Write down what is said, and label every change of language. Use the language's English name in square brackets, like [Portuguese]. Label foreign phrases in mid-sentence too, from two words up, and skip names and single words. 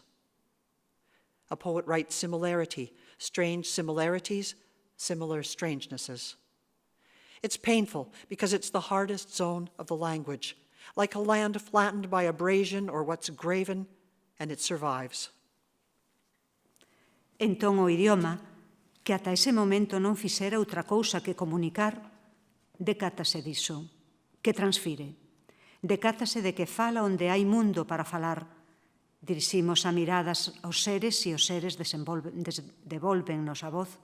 [English] A poet writes similarity, strange similarities, similar strangenesses. It's painful because it's the hardest zone of the language, like a land flattened by abrasion or what's graven, and it survives. [Galician] Entón o idioma, que ata ese momento non fixera outra cousa que comunicar, decátase diso, que transfire. Decátase de que fala onde hai mundo para falar. Diriximos a miradas aos seres e os seres devolvennos a voz.